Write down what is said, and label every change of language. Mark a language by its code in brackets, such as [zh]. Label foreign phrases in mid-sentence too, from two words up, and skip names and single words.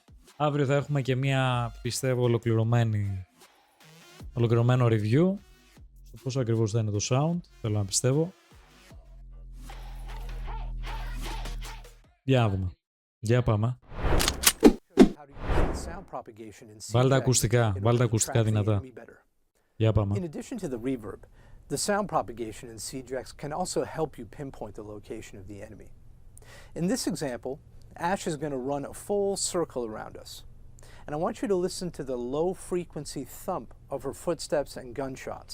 [el] Αύριο θα έχουμε και μία, πιστεύω, ολοκληρωμένο review στο πόσο ακριβώς θα είναι το sound, θέλω να πιστεύω. Για να δούμε. Για πάμε. Βάλτε ακουστικά δυνατά. Για πάμε. [en] In addition to the reverb, the sound propagation in Siege X can also help you pinpoint the location of the enemy. In this example, Ash is going to run a full circle around us. And I want you to listen to the low frequency thump of her footsteps and gunshots.